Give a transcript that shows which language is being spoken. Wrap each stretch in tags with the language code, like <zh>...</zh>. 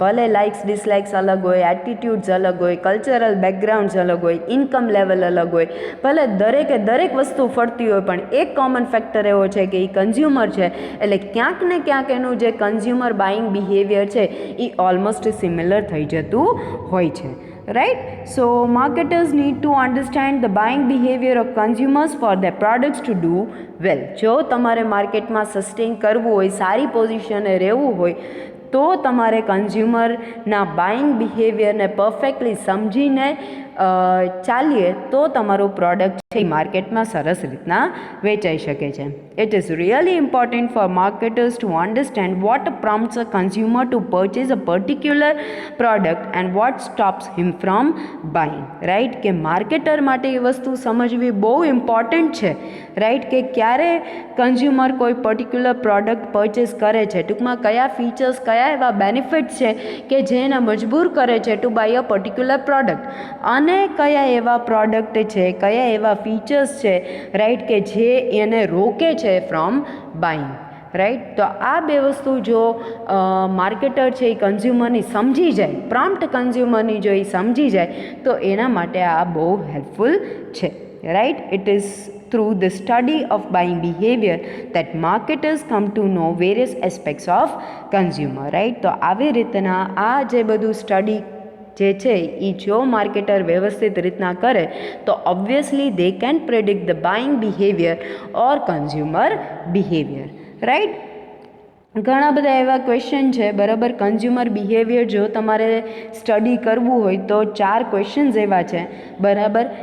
<gu>ભલે likes dislikes અલગ હોય, એટીટ્યૂડ્સ અલગ હોય, કલ્ચરલ બેકગ્રાઉન્ડ્સ અલગ હોય, ઇન્કમ લેવલ અલગ હોય, ભલે દરેક વસ્તુ ફરતી હોય, પણ એક કોમન ફેક્ટર એવો છે કે એ કન્ઝ્યુમર છે. એટલે ક્યાંક ને ક્યાંક એનું જે કન્ઝ્યુમર બાઇંગ બિહેવિયર છે એ ઓલમોસ્ટ સિમિલર થઈ જતું હોય છે, right?</gu> <en>So marketers need to understand the buying behavior of consumers for their products to do well.</en> <gu>જો તમારે માર્કેટમાં સસ્ટેન કરવું હોય, સારી પોઝિશને રહેવું હોય, તો તમારે કન્ઝ્યુમરના બાઇંગ બિહેવિયરને પરફેક્ટલી સમજીને ચાલીએ તો તમારું પ્રોડક્ટ છે એ માર્કેટમાં સરસ રીતના વેચાઈ શકે છે.</gu> <en>It is really important for marketers to understand what prompts a consumer to purchase a particular product and what stops him from buying, right.</en> <gu>કે માર્કેટર માટે એ વસ્તુ સમજવી બહુ ઇમ્પોર્ટન્ટ છે, રાઈટ. કે ક્યારે કન્ઝ્યુમર કોઈ પર્ટિક્યુલર પ્રોડક્ટ પરચેસ કરે છે, ટૂંકમાં કયા ફીચર્સ, કયા એવા બેનિફિટ્સ છે કે જે એને મજબૂર કરે છે</gu> <en>to buy a particular product,</en> <gu>અને કયા એવા પ્રોડક્ટ છે, કયા એવા ફીચર્સ છે, રાઈટ, કે જે એને રોકે છે</gu> <en>from buying,</en> <gu>રાઈટ. તો આ બે વસ્તુ જો માર્કેટર છે એ કન્ઝ્યુમરની સમજી જાય, પ્રોમ્પ્ટ કન્ઝ્યુમરની જો એ સમજી જાય તો એના માટે આ બહુ હેલ્પફુલ છે, right.</gu> <en>ઇટ ઇઝ through the study of buying behavior that marketers come to know various aspects of consumer, right.</en> <gu>તો આવી રીતના આ જે બધું સ્ટડી જે છે એ જો માર્કેટર વ્યવસ્થિત રીતના કરે તો obviously</gu> <en>they can predict the buying behaviour or consumer behaviour,</en> <gu>right. ઘણા બધા એવા ક્વેશ્ચન છે, બરાબર. કન્ઝ્યુમર બિહેવિયર જો તમારે સ્ટડી કરવું હોય તો 4 ક્વેશ્ચન્સ એવા છે, બરાબર.</gu>